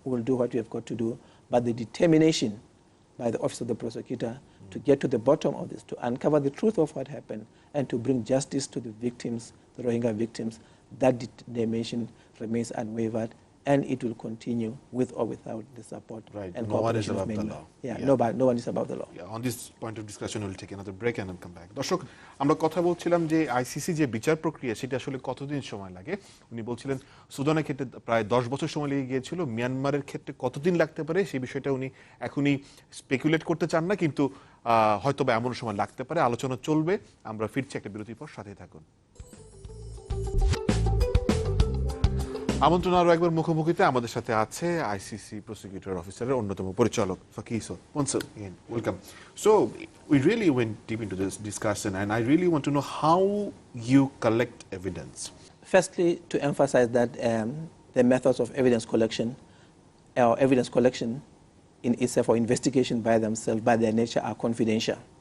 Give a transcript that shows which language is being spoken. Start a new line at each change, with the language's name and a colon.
English: We'll do what we have got to do. But the determination by the Office of the Prosecutor to get to the bottom of this, to uncover the truth of what happened, and to bring justice to the victims, the Rohingya victims, that determination remains unwavered, and it will continue with or without the support. Right. And no one is above the law. No one is above the law. On this point of discussion, we'll take another break and then come back.
Bangla: দর্শক, আমরা কথা বলছিলাম যে ICC যে বিচার প্রক্রিয়া সেটা আসলে কতদিন সময় লাগে। উনি বলছিলেন সুদানের ক্ষেত্রে প্রায় 10 বছর সময় লেগে গিয়েছিল, মিয়ানমারের ক্ষেত্রে কতদিন লাগতে পারে সেই বিষয়টা উনি এখনই স্পেকুলেট করতে চান না, কিন্তু হয়তো বা এমন সময় লাগতে পারে। আলোচনা চলবে, আমরা ফিরছি একটা বিরতির পর, সাথে থাকুন। আমন্ত্রণ আরো একবার মুখোমুখিতে আমাদের সাথে আছে আইসিসি প্রসিকিউটর অফিসারের অন্যতম পরিচালক ফাকিসো।
English: Once again, welcome. So we really went deep into this discussion, and I really want to know how you collect evidence. Firstly, to emphasize that the methods of evidence collection in itself or investigation by themselves, by their nature, are confidential.